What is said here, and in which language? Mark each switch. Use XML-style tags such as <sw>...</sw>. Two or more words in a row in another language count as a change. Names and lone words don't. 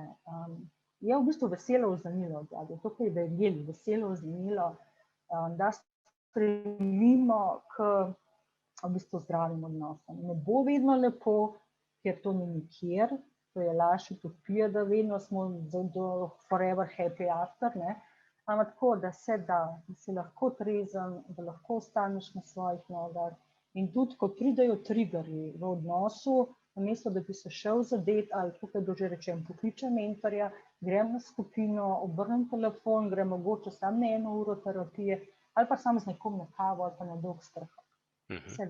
<sl>Je v bistvu veselo oznanilo, to, kar je verjeli, veselo oznanilo, da stremimo k v bistvu zdravim odnosom. Ne bo vedno lepo, ker to ni nikjer, to je laž, utopija, da vedno smo do</sl> <en>forever happy after,</en> <sl>ne? Ampak tako, da se da, da si lahko trezen, da lahko ostaneš na svojih nogah. In tudi, ko pridejo triggerji v odnosu, namesto da bi se šel zadeti, ali tukaj bo že rečem, pokličem mentorja, grem na skupino, obrnem telefon, grem mogoče samo na 1 uro terapije, ali pa samo z nekom na kavo, ali pa na dolg sprehod.</sl>